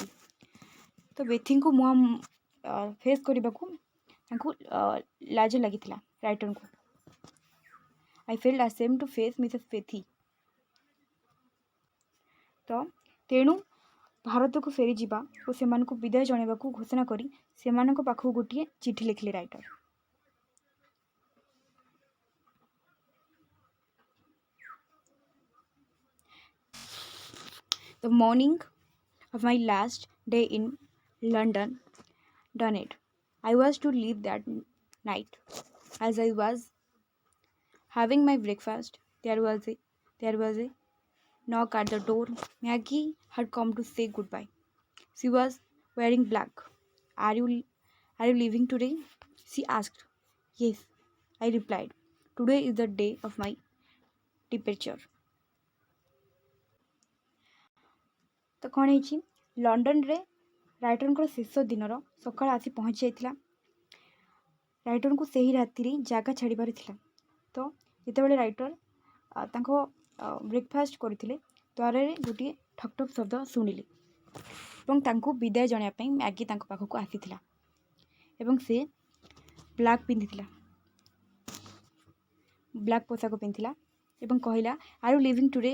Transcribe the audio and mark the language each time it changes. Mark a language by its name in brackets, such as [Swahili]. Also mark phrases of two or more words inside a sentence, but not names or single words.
[Odia] ତ ବେଥିଙ୍କୁ ଫେସ୍ କରିବାକୁ ତାଙ୍କୁ ଲାଜ ଲାଗିଥିଲା ରାଇଟରଙ୍କୁ। [English] I felt ashamed to face Mrs. Bethy. [Odia] ତ ତେଣୁ ଭାରତକୁ ଫେରିଯିବା ଓ ସେମାନଙ୍କୁ ବିଦାୟ ଜଣାଇବାକୁ ଘୋଷଣା କରି ସେମାନଙ୍କ ପାଖକୁ ଗୋଟିଏ ଚିଠି ଲେଖିଲେ ରାଇଟର। [English] The morning of my last day in London done it. I was to leave that night. As I was having my breakfast, there was a knock at the door. Maggie had come to say goodbye. She was wearing black. Are you leaving today? She asked. Yes, I replied. Today is the day of my departure. [Odia] ତ କ'ଣ ହେଇଛି, ଲଣ୍ଡନରେ ରାଇଟରଙ୍କର ଶେଷ ଦିନର ସକାଳ ଆସି ପହଞ୍ଚି ଯାଇଥିଲା। ରାଇଟରଙ୍କୁ ସେହି ରାତିରେ ଜାଗା ଛାଡ଼ିବାର ଥିଲା। ତ ଯେତେବେଳେ ରାଇଟର ତାଙ୍କ ବ୍ରେକଫାଷ୍ଟ କରିଥିଲେ, ଦ୍ୱାରରେ ଗୋଟିଏ ଠକ୍ ଠକ୍ ଶବ୍ଦ ଶୁଣିଲେ ଏବଂ ତାଙ୍କୁ ବିଦାୟ ଜଣାଇବା ପାଇଁ ମ୍ୟାଗି ତାଙ୍କ ପାଖକୁ ଆସିଥିଲା ଏବଂ ସେ ବ୍ଲାକ୍ ପୋଷାକ ପିନ୍ଧିଥିଲା ଏବଂ କହିଲା, [English] are you leaving today?